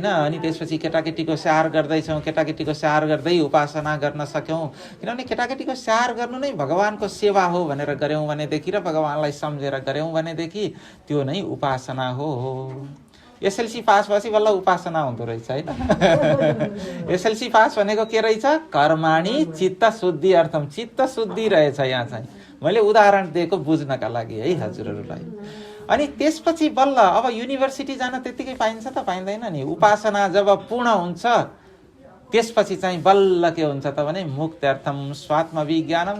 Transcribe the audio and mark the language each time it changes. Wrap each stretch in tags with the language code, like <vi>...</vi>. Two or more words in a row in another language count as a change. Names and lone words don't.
<ne>अनि त्यसपछि केटाकेटीको स्याहार गर्दैछौँ, केटाकेटीको स्याहार गर्दै उपासना गर्न सक्यौँ। किनभने केटाकेटीको स्याहार गर्नु नै भगवानको सेवा हो भनेर गऱ्यौँ भनेदेखि र भगवानलाई सम्झेर गऱ्यौँ भनेदेखि त्यो नै उपासना हो। एसएलसी पास भएपछि बल्ल उपासना हुँदो रहेछ होइन। एसएलसी पास भनेको के रहेछ?</ne> <sa>कर्माणि चित्त शुद्धि अर्थम,</sa> <ne>चित्त शुद्धि रहेछ यहाँ चाहिँ। मैले उदाहरण दिएको बुझ्नका लागि है हजुरहरूलाई। अनि त्यसपछि बल्ल अब युनिभर्सिटी जान त्यत्तिकै पाइन्छ त पाइँदैन नि। उपासना जब पूर्ण हुन्छ त्यसपछि चाहिँ बल्ल के हुन्छ त भने</ne> <sa>मुक्त्यर्थम स्वात्म विज्ञानम।</sa>